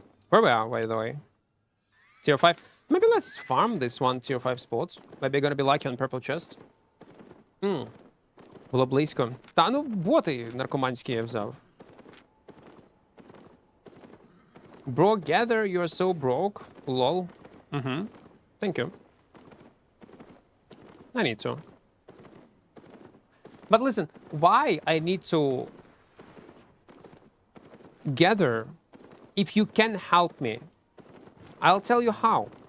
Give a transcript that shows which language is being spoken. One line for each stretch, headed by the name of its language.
English: Where we are, by the way? Tier 5. Maybe let's farm this one tier 5 spot. Maybe gonna be lucky on purple chest.
Ukrainian: Було близько. Та ну, боти наркоманські я взяв.
English: Bro, gather, you're so broke. Lol. Thank you. I need to. But listen, why I need to gather if you can help me? I'll tell you how.